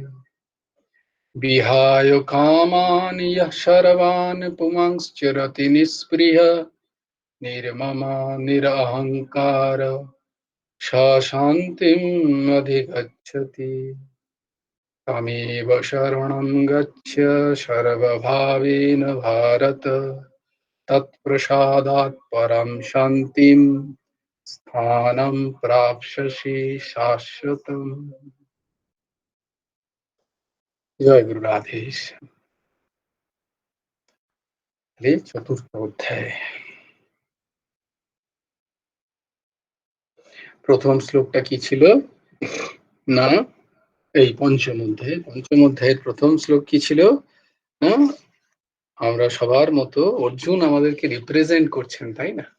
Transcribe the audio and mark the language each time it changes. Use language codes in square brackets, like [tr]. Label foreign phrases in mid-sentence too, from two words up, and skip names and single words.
[sa] विहाय कामान् यः सर्वान् पुंश्चरति निःस्पृहः निर्ममो निरहङ्कार स शान्तिम् अधिगच्छति। तमेव शरणं गच्छ सर्वभावेन भारत तत्प्रसादात् परं शान्तिं स्थानं प्राप्स्यसि शाश्वतम्। [bn] জয় গুরু রাধেশ। চতুর্থ অধ্যায় প্রথম শ্লোকটা কি ছিল না, এই পঞ্চম অধ্যায়ের প্রথম শ্লোক কি ছিল না, আমরা সবার মতো অর্জুন আমাদেরকে রিপ্রেজেন্ট করছেন, তাই না?